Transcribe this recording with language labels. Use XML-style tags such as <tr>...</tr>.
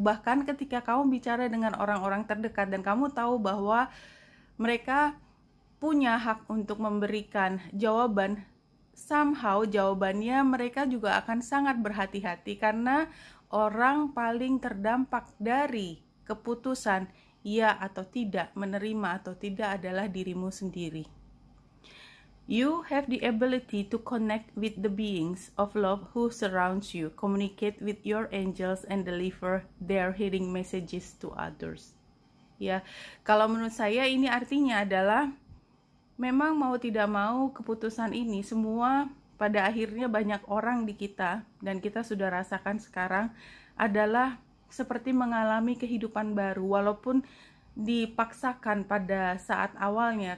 <id>Bahkan ketika kamu bicara dengan orang-orang terdekat dan kamu tahu bahwa mereka punya hak untuk memberikan jawaban, somehow jawabannya mereka juga akan sangat berhati-hati karena orang paling terdampak dari keputusan ya atau tidak, menerima atau tidak adalah dirimu sendiri.</id> <en>You have the ability to connect with the beings of love who surrounds you, communicate with your angels, and deliver their healing messages to others.</en> <id>Ya, kalau menurut saya ini artinya adalah memang mau tidak mau keputusan ini semua pada akhirnya banyak orang di kita, dan kita sudah rasakan sekarang, adalah seperti mengalami kehidupan baru, walaupun dipaksakan pada saat awalnya.</id>